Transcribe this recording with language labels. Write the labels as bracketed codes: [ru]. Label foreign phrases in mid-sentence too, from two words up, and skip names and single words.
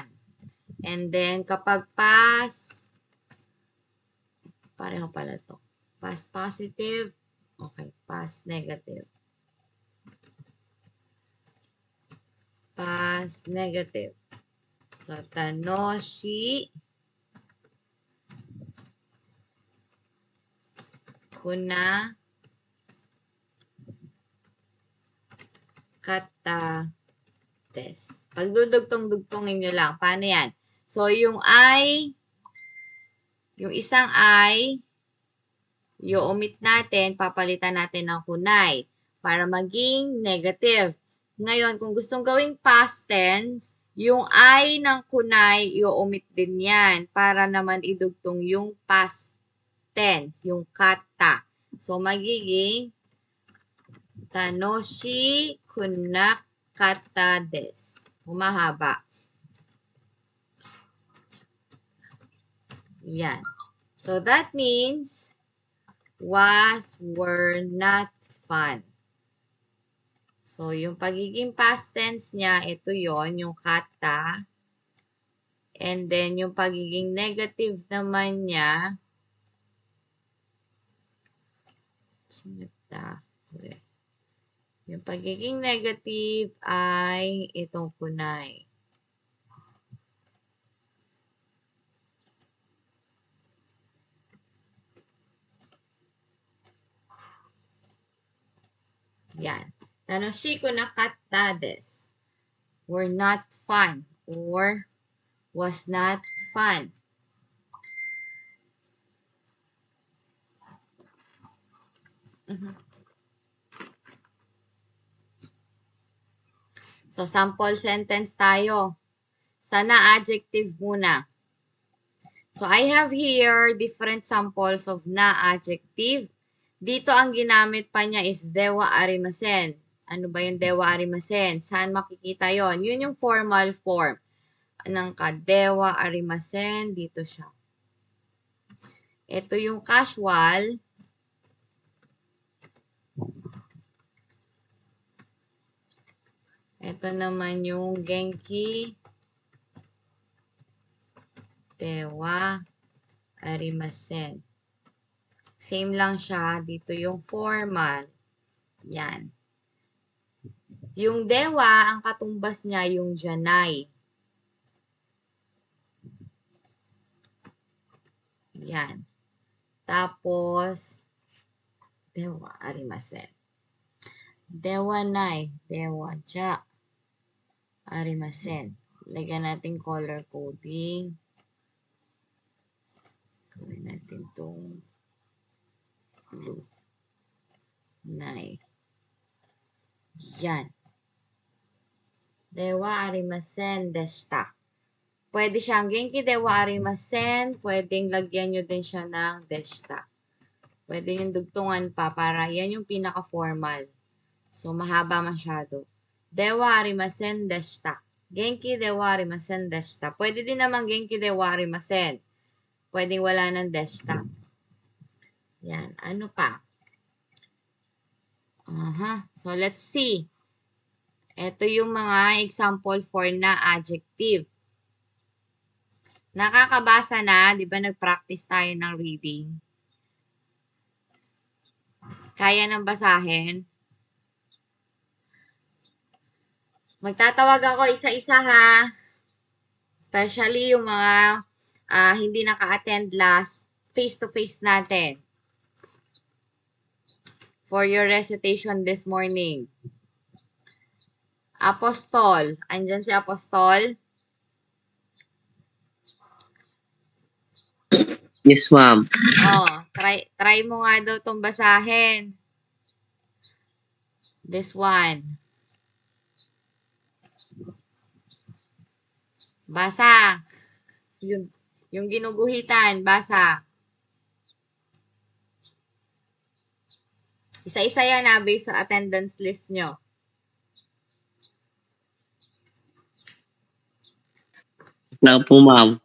[en] And then, [tl] kapag past, pareho pala to. [en] Past positive, okay, past negative. Past negative. So, [ja] tanoshi kuna kata desu. [tl] Pagdudugtong-dugtongin nyo lang. Paano yan? So, yung I, yung isang I, i-omit natin, papalitan natin ng kunai para maging negative. Ngayon, kung gustong gawing [en] past tense, [tl] yung I ng kunai, i-omit din yan para naman idugtong yung past tense, yung kata. So, magiging [ja] tanoshi kunakata desu. [tl] Humahaba. Yan. [en] So, that means was, were, not fun. So, [tl] yung pagiging [en] past tense [tl] niya, ito yon yung kata. [en] And then, [tl] yung pagiging negative naman niya, yung pagiging negative ay itong kunai. Yan. [ja] Tanoshi kunakatta desu. [en] Were not fun or was not fun. [tl] So, [en] sample sentence [tl] tayo. Sana adjective muna. [en] So, I have here different samples of na adjective. [tl] Dito ang ginamit pa niya is [ja] dewa arimasen. [tl] Ano ba yung [ja] dewa arimasen? [tl] Saan makikita yon? Yun yung [en] formal form [tl] ng [ja] dewa arimasen. [tl] Dito siya. Ito yung casual. Ito naman yung [ja] genki dewa arimasen. [tl] Same lang siya. Dito yung formal. Yan. Yung dewa, ang katumbas niya yung janai. Yan. Tapos, [ja] dewa arimasen. Dewa nai. Dewa ja arimasen. [tl] Lagyan natin [en] color coding. [tl] Gawin natin itong blue. Nai. Yan. [ja] Dewa arimasen deshita. [tl] Pwede siyang [ja] genki dewa arimasen. [tl] Pwedeng lagyan nyo din siya ng deshita. Pwede yung dugtungan pa para yan yung pinaka-formal. So, mahaba masyado. [ja] Dewa arimasen deshita. Genki dewa arimasen deshita. [tl] Pwede din naman [ja] genki dewa arimasen. [tl] Pwedeng wala ng deshita. Yan. Ano pa? [en] So, let's see. [tl] Ito yung mga [en] example for [tl] na adjective. Nakakabasa na, di ba nag-practice tayo ng reading? Kaya nang basahin? Magtatawag ako isa-isa ha. Especially yung mga hindi naka-attend [en] last face-to-face [tl] natin. [en] For your recitation this morning. [tl] Apostol. Andyan si Apostol? [en] Yes, ma'am. [tl] Try mo nga daw itong basahin. [en] This one. [tl] Basa. Yung ginuguhitan, basa. Isa-isa yan based sa attendance list nyo. Na po, ma'am.